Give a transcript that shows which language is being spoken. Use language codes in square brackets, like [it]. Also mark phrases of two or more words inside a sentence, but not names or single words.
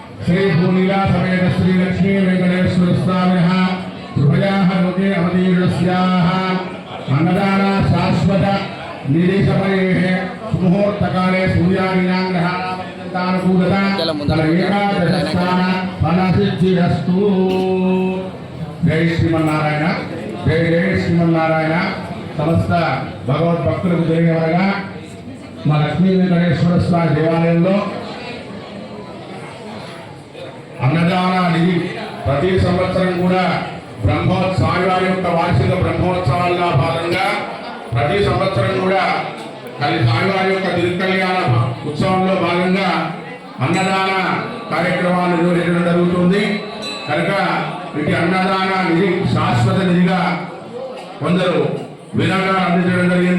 [sa] श्री भूनीला समेत श्री लक्ष्मी वेंकटेश्वर स्वामिनः कृपयाः लोके अवतीर्णस्याः अन्नदाना शाश्वत निधि समये मुहूर्तकाले सूर्यादीनां ग्रहाणां एकादशस्थान फलसिद्धिरस्तु। जय श्रीमन्नारायण जय जय श्रीमन्नारायण। [te] समस्त భగవద్భక్తులకు తెలియవరగా మా లక్ష్మీ వెంకటేశ్వర స్వామి దేవాలయంలో అన్నదాన నిధి ప్రతి సంవత్సరం కూడా స్వామివారి యొక్క వార్షిక బ్రహ్మోత్సవాల్లో భాగంగా ప్రతి సంవత్సరం కూడా స్వామివారి యొక్క తిరుకల్యాణ ఉత్సవంలో భాగంగా అన్నదాన కార్యక్రమాలు నిర్వహించడం జరుగుతుంది కనుక ఇటు అన్నదాన నిధి శాశ్వత నిధిగా కొందరు విరాళాలు అందించడం జరిగింది.